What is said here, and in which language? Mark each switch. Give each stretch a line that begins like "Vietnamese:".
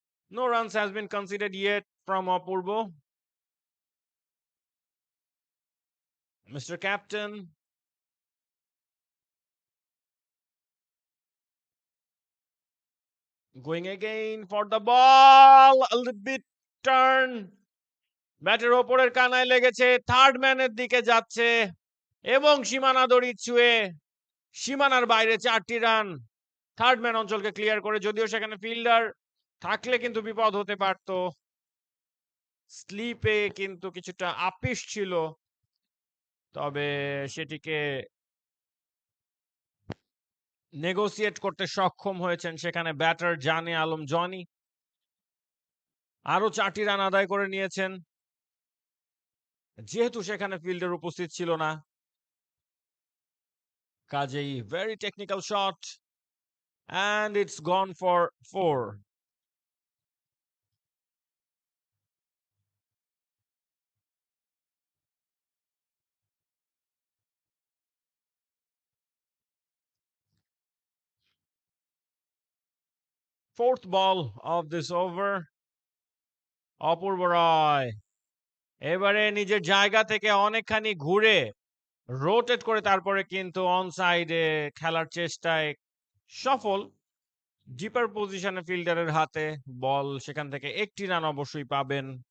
English: No runs has been conceded yet from Apurbo. Mr. Captain, going again for the ball, a little bit turn.
Bangla: ব্যাটের ওপরের কানায় লেগেছে, third ম্যানের দিকে যাচ্ছে এবং সীমানা দড়ি ছুঁয়ে সীমানার বাইরে 4টি রান। থার্ড ম্যান অঞ্চলকে ক্লিয়ার করে, যদিও সেখানে ফিল্ডার থাকলে কিন্তু বিপদ হতে পারত। স্লিপে কিন্তু কিছুটা আপিস ছিল, তবে সেটিকে নেগোসিয়েট করতে সক্ষম হয়েছেন সেখানে ব্যাটার জানে আলম জনি। আরো 4টি রান আদায় করে নিয়েছেন, যেহেতু সেখানে ফিল্ডার উপস্থিত ছিল না।
English: কাজেই very technical shot, and it's gone for 4. Fourth ball of this over.
Bangla: অপূর্ব রয় এবারে নিজের জায়গা থেকে অনেকখানি ঘুরে রোটেট করে তারপরে কিন্তু অন সাইডে খেলার চেষ্টায় সফল। ডিপার পজিশনে ফিল্ডারের হাতে বল, সেখান থেকে একটি রান অবশ্যই পাবেন।